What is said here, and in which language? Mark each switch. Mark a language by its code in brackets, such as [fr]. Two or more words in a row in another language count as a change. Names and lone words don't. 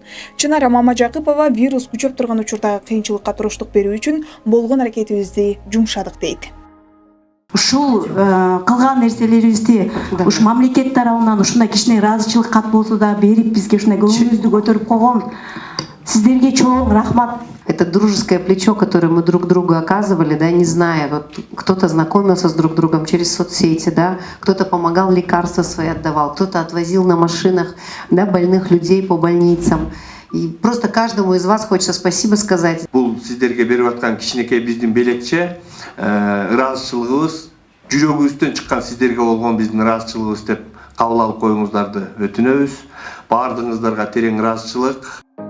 [ky] Чынара Мамажакыпова вирус күчөп турган учурдагы кыйынчылыкка туруштук берүү үчүн болгон аракетибизди жумшадык дейт. Ушул кылган нерселерибизди ушу мамлекет тарабынан ушундай кичине ыраазычылык кат болсо да берип бизге ушундай көңүлүбүздү көтөрүп койгон сиздерге чоң рахмат. [ru] Это дружеское плечо, которое мы друг другу оказывали, да, не зная, вот кто-то знакомился с друг другом через соцсети, да, кто-то помогал, лекарства свои отдавал, кто-то отвозил на машинах, да, больных людей по больницам. И просто каждому из вас хочется спасибо сказать. [ky] Бул сиздерге берип аткан кичинекей биздин белекче ыраазычылыгыбыз, жүрөгүбүздөн чыккан сиздерге болгон биздин ыраазычылыгыбыз деп кабыл алып коюңуздарды өтүнөбүз. Баардыгыңыздарга терең ыраазычылык.